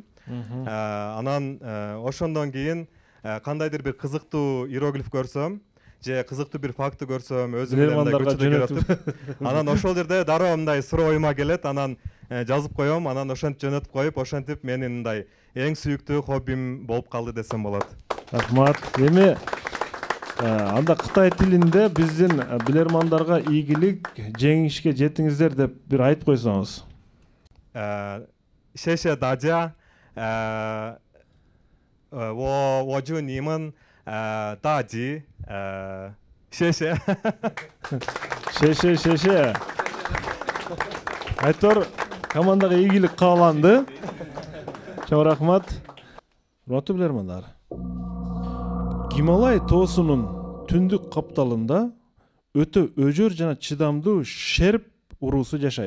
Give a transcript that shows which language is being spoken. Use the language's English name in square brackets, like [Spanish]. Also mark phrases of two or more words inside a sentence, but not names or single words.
[Kyrgyz] Анан ошондон кийин кандайдыр бир кызыктуу иероглиф көрсөм же кызыктуу бир факты көрсөм өзүм менен көчөдө көрөтүп, анан ошол жерде дароо мындай суроо оюма келет, анан жазып коем, анан ошентип жөнөтүп коюп, ошентип менин мындай эң сүйүктүү хоббим болуп калды десем болот. Рахмат. Эми анда Кытай тилинде биздин билермандарга ийгилик, жеңишке жетиңиздер деп бир айтып койсоңуз. [Chinese] 谢谢大家, 我祝你们大吉，谢谢。 Шеше. [Kyrgyz] Айтор командага ийгилик кааланды. Чоң рахмат. Урматтуу билермандар. Гималай тоосунун түндүк капталында өтө өжөр жана чыдамдуу шерп уруусу жашайт.